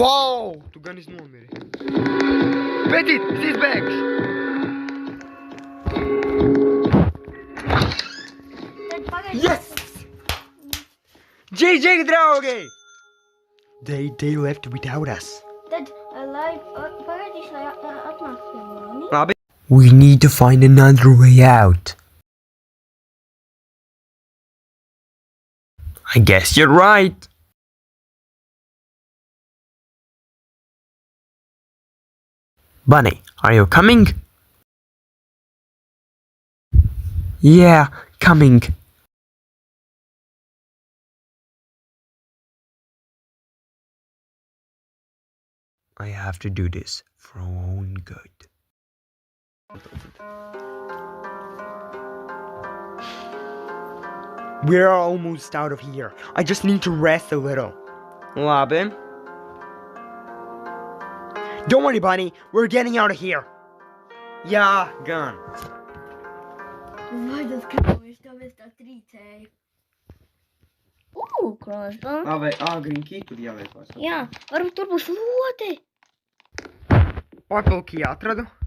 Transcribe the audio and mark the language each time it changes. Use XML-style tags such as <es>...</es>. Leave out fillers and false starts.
<lv>wow, tu gan nomiri. Petit, es izbēgšu. Tad pagaid.</lv> <en>Yes! GG, draugi! They left without us.</en> <lv>Tad, lai pagaidīšu, lai atnāk pie mani. Labi.</lv> <en>We need to find another way out. I guess you're right. Bunny, are you coming? Yeah, coming. I have to do this for our own good. We're almost out of here. I just need to rest a little.</en> <lv>Labi.</lv> <en>Don't worry, Bunny. We're getting out of here.</en> <lv>Jā, gan. Vai tas kāpēc tāpēc tā trīcēja? Krāsbā. Vai green key tur jāliekos? Jā, varbūt tur būs lode. Purple key atradu.</lv>